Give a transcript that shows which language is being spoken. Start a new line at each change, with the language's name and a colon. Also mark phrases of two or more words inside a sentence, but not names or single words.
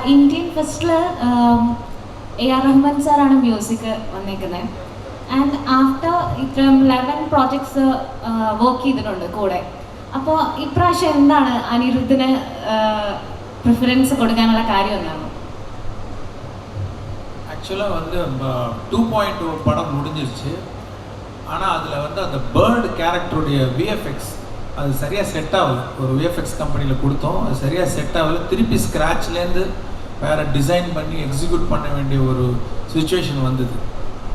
Malayalam: ഇന്ത്യൻ ഫെസ്റ്റിൽ AR റഹ്മാൻ സാറാണ് മ്യൂസിക് വന്നേക്കുന്നത്.
English: and after
Malayalam: ഇത്രയും 11
English: projects work
Malayalam: ചെയ്തിട്ടുണ്ട് കൂടെ. അപ്പോൾ ഇപ്രാവശ്യം എന്താണ് അനിരുദ്ധിന് പ്രിഫറൻസ് കൊടുക്കാനുള്ള കാര്യം എന്താണ്?
Tamil: ஆக்சுவலாக வந்து 2.0 படம் முடிஞ்சிருச்சு. ஆனால் அதில் வந்து அந்த பேர்டு கேரக்டருடைய விஎஃப்எக்ஸ் அது சரியாக செட் ஆகலை. ஒரு விஎஃப்எக்ஸ் கம்பெனியில் கொடுத்தோம், அது சரியாக செட் ஆகலை. திருப்பி ஸ்க்ராட்ச்லேருந்து வேறு டிசைன் பண்ணி எக்ஸிக்யூட் பண்ண வேண்டிய ஒரு சுச்சுவேஷன் வந்தது.